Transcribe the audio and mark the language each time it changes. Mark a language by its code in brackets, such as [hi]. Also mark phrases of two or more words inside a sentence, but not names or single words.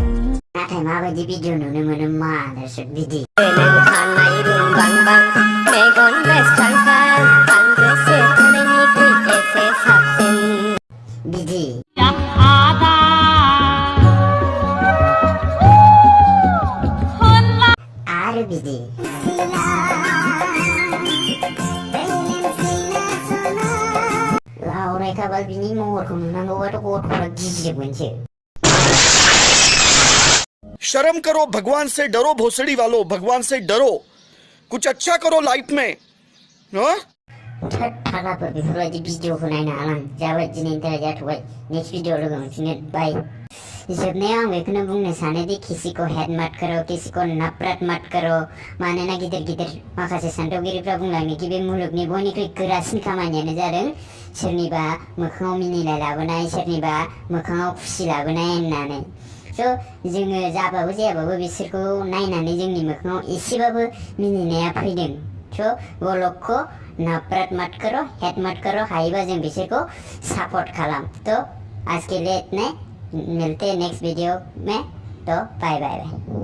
[brx] नाथाय माबायदि भिडिअ नुनो मोनो मा दर्शक बिदि बिदि आरो बिदि लाउराय खाबाल बिनि महरखौ नुनांगौबाथ' गथ'फ्रा गिजोबगोनसो [hi] शर्म करो भगवान से डरो भोसड़ी वालों भगवान से डरो कुछ अच्छा करो लाइफ में हाँ [brx] फाग्लाफोर बेफोरबायदि भिडिअखौ नायनो हालां जाबाय दिनैनि थाखाय जाथ'बाय [en] next video [brx] लोगो मोनफिनगोन बाय जोबनायाव आं बेखौनो बुंनो सानोदि [hi] किसी को हेड मत करो किसी को नफरत मत करो [brx] मानोना गिदिर गिदिर माखासे सान्थौगिरिफ्रा बुंलाङो कि बे मुलुगनि बयनिख्रुइ गोरासिन खामानियानो जादों सोरनिबा मोखाङाव मिनिनाय लाबोनाय सोरनिबा मोखाङाव खुसि लाबोनाय होननानै स' जोङो जाबाबो जायाबाबो बिसोरखौ नायनानै जोंनि मोखाङाव एसेबाबो मिनिनाया फैदों स' [hi] वो लोग को नफरत मत करो [brx] हेट मत करो हायोबा जों बिसोरखौ सपोर्ट खालाम [hi] तो आज के लिए इतने मिलते हैं नेक्स्ट वीडियो में तो बाय बाय बाय